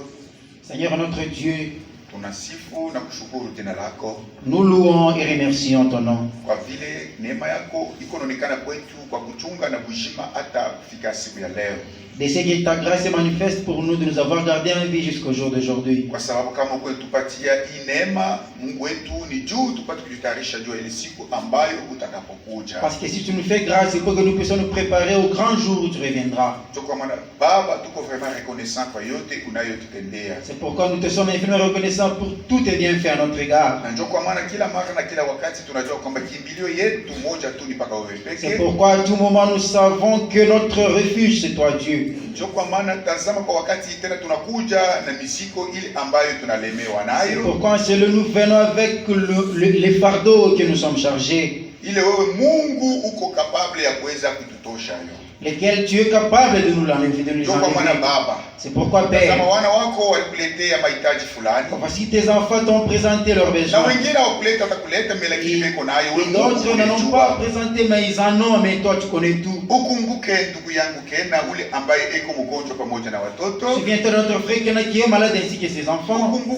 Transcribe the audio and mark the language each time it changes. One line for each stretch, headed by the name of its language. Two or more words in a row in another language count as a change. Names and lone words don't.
French: Seigneur notre Dieu,
Swahili: tunasifu na kushukuru jina lako.
French: Nous louons et remercions ton nom.
Swahili: Kwa vile neema yako ikoonekana kwetu kwa kuchunga na kuheshima hata kufika siku ya leo.
French: De ce que ta grâce est manifeste pour nous de nous avoir gardés en vie jusqu'au jour d'aujourd'hui.
Swahili: Kwa sababu kama ukitupatia hii neema, Mungu wetu ni juu tupate kujitayarisha juu ile siku ambayo utakapokuja.
French: Parce que si tu nous fais grâce, il faut que nous puissions nous préparer au grand jour où tu reviendras.
Swahili: Kwa maana Baba, tuko
French: vraiment reconnaissant
Swahili: kwa yote unayotutendea.
French: C'est pourquoi nous te sommes infiniment reconnaissants pour tous tes bienfaits à notre égard.
Swahili: Na ndio kwa maana kila mara na kila wakati tunajua kwamba kimbilio yetu moja tu ni paka wewe pekee.
French: C'est pourquoi à tout moment nous savons que notre refuge c'est toi Dieu.
Swahili: Ndio kwa maana tazama kwa wakati tena tunakuja na misiko ile ambayo tunalemewa nayo.
French: C'est pourquoi nous venons avec les fardeaux que nous sommes chargés.
Swahili: Ile wewe Mungu uko capable ya kuweza kututosha hiyo.
French: Lesquels tu es capable de nous l'enlever, de nous enlever. C'est pourquoi Père, voici tes enfants t'ont présenté leurs besoins. Et d'autres n'en ont pas présenté, mais ils en ont, mais toi tu connais tout. Souviens-toi de notre frère qui est malade ainsi que ses enfants.